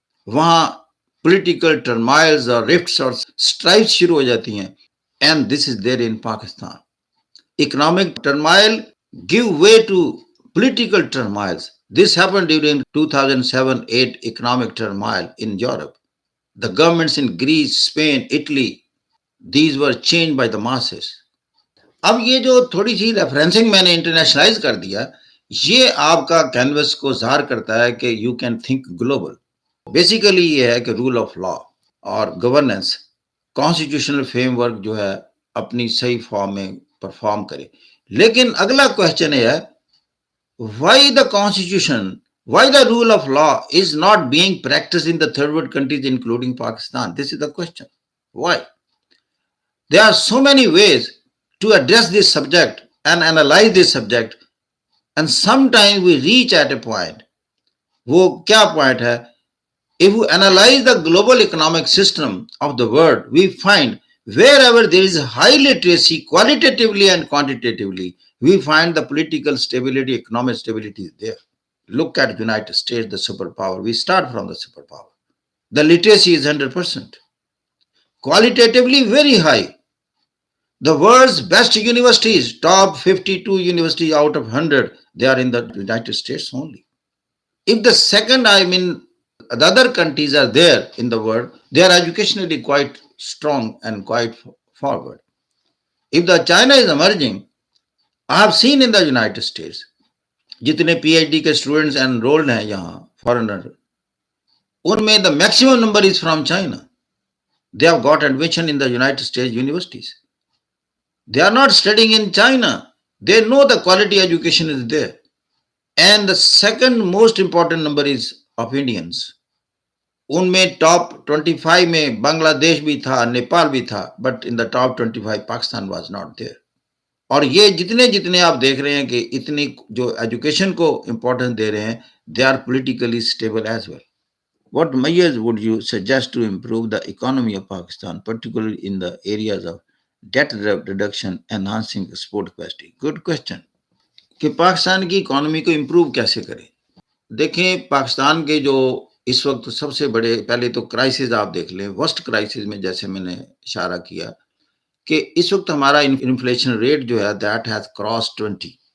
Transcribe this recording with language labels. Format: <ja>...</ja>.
<en>वहां political turmoils or rifts or strifes</en> <hi>शुरू हो जाती हैं,</hi> <en>and this is there in Pakistan. Economic turmoil give way to political turmoils. This happened during 2007-8 economic turmoil in Europe. The governments in Greece, Spain, Italy, these were changed by the masses.</en> <hi>अब ये जो थोड़ी सी referencing मैंने internationalise कर दिया, ये आपका canvas को ज़ाहिर करता है कि</hi> <en>You can think global.</en> <hi>Basically ये है कि रूल ऑफ लॉ और गवर्नेंस, कॉन्स्टिट्यूशनल फ्रेमवर्क जो है अपनी सही फॉर्म में परफॉर्म करे. लेकिन अगला क्वेश्चन है,</hi> <en>why the constitution, why the rule of law is not being practiced in the third world countries including Pakistan? This is the question. Why? There are so many ways to address this subject and analyze this subject, and sometimes we reach at a point.</en> <hi>वो क्या point है?</hi> <en>If we analyze the global economic system of the world, we find wherever there is high literacy, qualitatively and quantitatively, we find the political stability, economic stability is there. Look at the United States, the superpower. We start from the superpower. The literacy is 100%. Qualitatively very high. The world's best universities, top 52 universities out of 100, they are in the United States only. If the second, I mean, the other countries are there in the world, they are educationally quite strong and quite forward. If the China is emerging, I have seen in the United States,</en> <hi>जितने PhD के students enrolled हैं यहाँ foreigner,</hi> <en>उनमें the maximum number is from China. They have got admission in the United States universities. They are not studying in China. They know the quality education is there. And the second most important number is of Indians.</en> <hi>उनमें top 25 में बांग्लादेश भी था, नेपाल भी था,</hi> <en>But in the top 25 Pakistan was not there.</en> <hi>और ये जितने जितने आप देख रहे हैं कि इतनी जो एजुकेशन को इंपॉर्टेंस दे रहे हैं,</hi> <en>They are politically stable as well. What measures would you suggest to improve the economy of Pakistan, particularly in the areas of debt reduction, enhancing export capacity? Good question.</en> <hi>कि पाकिस्तान की economy को improve कैसे करें. देखें, पाकिस्तान के जो इस वक्त सबसे बड़े, पहले तो क्राइसिस आप देख लें, वर्स्ट क्राइसिस में जैसे मैंने इशारा किया कि इस वक्त हमारा इन्फ्लेशन रेट जो है</hi> <en>That has cross 20.</en>